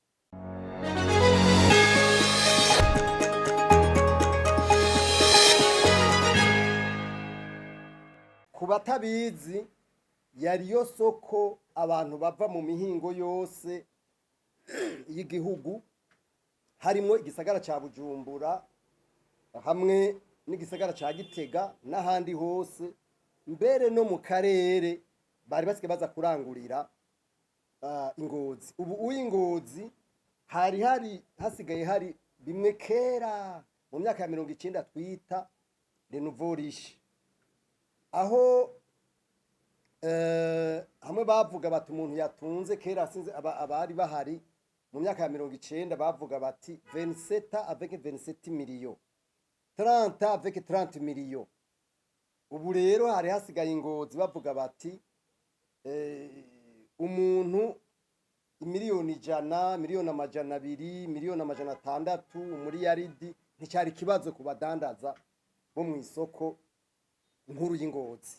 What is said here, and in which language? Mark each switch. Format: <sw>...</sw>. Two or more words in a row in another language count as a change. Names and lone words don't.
<rn>Ku batabizi, yariyo soko abantu bava mu mihingo yose y'igihugu, harimo igisagara ca Bujumbura hamwe n'igisagara ca Gitega n'ahandi hose, mbere no mu karere bari basike baza kurangurira Ingozi. Ubu uy'Ingozi hasigaye hari bimwe kera mu myaka ya 90 twita</rn> <fr>le nouveau riche,</fr> <rn>aho hamwe bavuga bati umuntu yatunze kera sinze abari bahari mu myaka ya 90 bavuga bati 27</rn> <fr>avec 27 millions,</fr> <rn>30</rn> <fr>avec 30 millions.</fr> <rn>Ubu rero hari hasigaye Ingozi bavuga bati umuntu miliyoni 100, miliyoni 200, miliyoni 600, umuriyaridi nticyari kibazo ku badandaza bo mu isoko nkuru y'Ingozi.</rn>